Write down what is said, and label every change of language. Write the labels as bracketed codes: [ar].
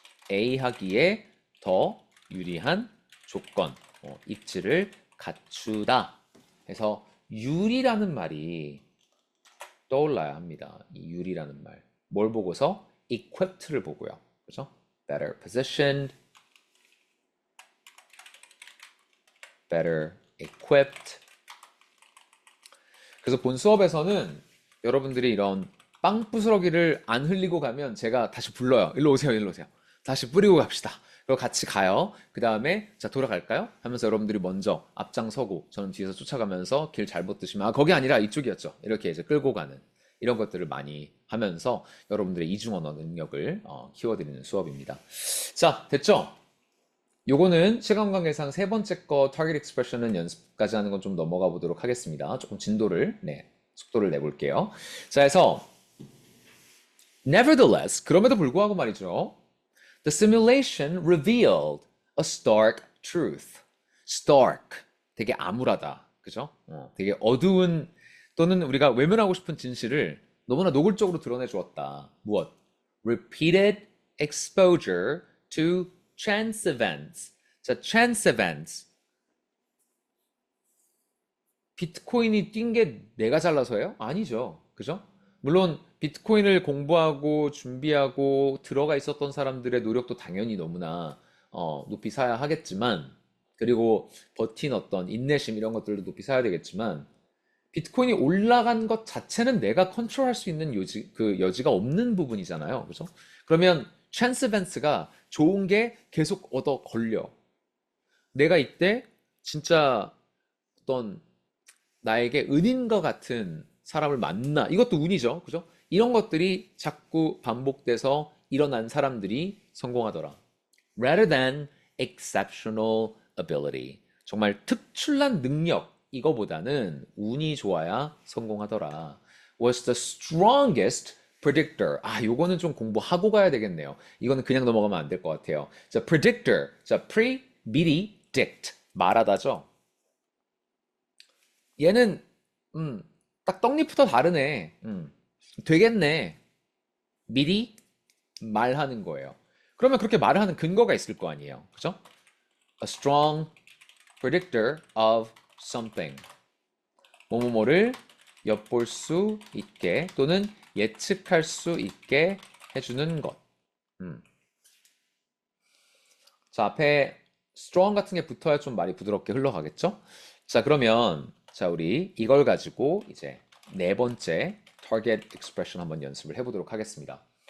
[ko] A 하기에 더 유리한 조건, 입지를 갖추다 해서 유리라는 말이 떠올라야 합니다. 이 유리라는 말. 뭘 보고서? equipped를 보고요. 그죠? [en] better positioned, better equipped. [ko] 그래서 본 수업에서는 여러분들이 이런 빵 부스러기를 안 흘리고 가면 제가 다시 불러요. 일로 오세요, 일로 오세요. 다시 뿌리고 갑시다. 그리고 같이 가요. 그 다음에 자 돌아갈까요? 하면서 여러분들이 먼저 앞장서고 저는 뒤에서 쫓아가면서 길 잘못 드시면 거기 아니라 이쪽이었죠. 이렇게 이제 끌고 가는 이런 것들을 많이 하면서 여러분들의 이중언어 능력을 키워드리는 수업입니다. 자, 됐죠? 요거는 시간 관계상 세 번째 거 target expression은 연습까지 하는 건 좀 넘어가 보도록 하겠습니다. 조금 진도를 속도를 내볼게요. 자, 해서 nevertheless 그럼에도 불구하고 말이죠. [en] The simulation revealed a stark truth. [ko] stark 되게 암울하다. 그죠? 되게 어두운 또는 우리가 외면하고 싶은 진실을 너무나 노골적으로 드러내 주었다. 무엇? [en] Repeated exposure to chance events. 자, chance events. [ko] 비트코인이 뛴 게 내가 잘나서예요? 아니죠. 그죠? 물론 비트코인을 공부하고 준비하고 들어가 있었던 사람들의 노력도 당연히 너무나 높이 사야 하겠지만 그리고 버틴 어떤 인내심 이런 것들도 높이 사야 되겠지만 비트코인이 올라간 것 자체는 내가 컨트롤할 수 있는 여지가 없는 부분이잖아요. 그죠? 그러면 찬스 벤스가 좋은 게 계속 얻어 걸려. 내가 이때 진짜 어떤 나에게 은인과 같은 사람을 만나. 이것도 운이죠. 그죠? 이런 것들이 자꾸 반복돼서 일어난 사람들이 성공하더라. [en] rather than exceptional ability. [ko] 정말 특출난 능력 이거보다는 운이 좋아야 성공하더라. [en] was the strongest predictor. [ko] 아, 요거는 좀 공부하고 가야 되겠네요. 이거는 그냥 넘어가면 안 될 것 같아요. 자, predictor. 자, pre, 미리, dict. 말하다죠. 얘는 딱 떡잎부터 다르네. 되겠네. 미리 말하는 거예요. 그러면 그렇게 말을 하는 근거가 있을 거 아니에요. 그죠? [en] A strong predictor of something. [ko] 뭐뭐뭐를 엿볼 수 있게 또는 예측할 수 있게 해주는 것. 자, 앞에 strong 같은 게 붙어야 좀 말이 부드럽게 흘러가겠죠? 자, 그러면 자, 우리 이걸 가지고 이제 네 번째 target expression 한번 연습을 해보도록 하겠습니다.